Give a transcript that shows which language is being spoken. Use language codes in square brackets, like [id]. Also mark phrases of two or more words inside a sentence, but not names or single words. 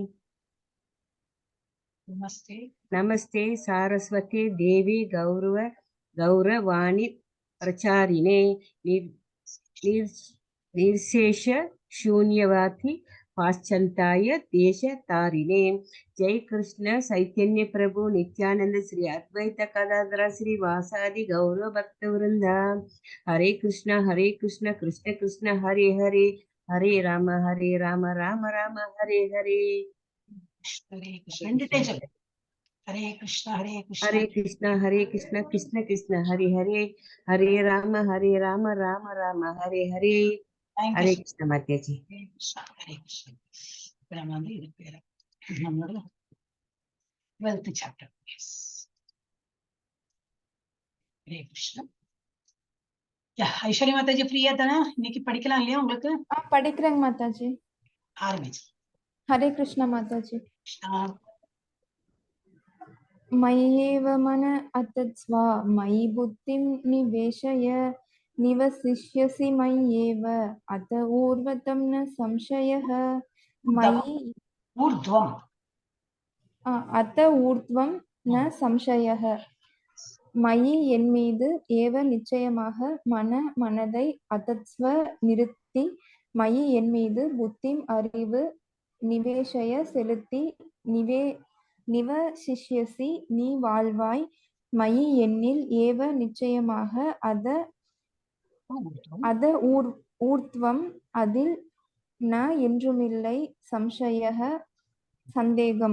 [sa] नमस्ते सारस्वते देवी गौरवाणी प्रचारिणे निर्शेष शून्यवादी पाश्चंताय देश तारिणे. जय कृष्ण चैतन्य प्रभु नित्यानंद श्री अद्वैत गदाधर श्री वासादि गौरव भक्त वृंदा. हरे कृष्ण कृष्ण कृष्ण हरे हरे हरे राम राम राम हरे हरे. हरे कृष्ण कृष्ण कृष्ण हरे हरे हरे राम राम राम हरे हरे. [hi] हरे कृष्ण माताजी. हरे कृष्ण. [ta] நம்மளோட [en] 12th chapter. Yes. [hi] हरे कृष्ण. [ta] ஐஸ்வர்யா மாதாஜி ஃப்ரீயா தானே? இன்னைக்கு படிக்கலாம் இல்லையா உங்களுக்கு? படிக்கிறேங்க மாதாஜி. ஆரம்பிச்சு. [hi] हरे कृष्ण माताजी. [sa] मय्येव मन अतत्स्वा मयि बुद्धिं निवेशय निवसिष्यसि मय्येव अत ऊर्ध्वं न संशयः. मयि ऊर्ध्वम् अत ऊर्ध्वं न संशयः. [ta] மயி என் மீது ஏவ நிச்சயமாக மனதை அதத்ஸ்வ நிறுத்தி மயி என் மீது புத்திம் அறிவு நிவேஷய செலுத்தி நிவசிஷ்யசி நீ வாழ்வாய். மயி எண்ணில் ஏவ நிச்சயமாக [sa] अत ऊर्ध्वम् [ta] அதில் ந என்றுமில்லை சம்சய சந்தேகம்.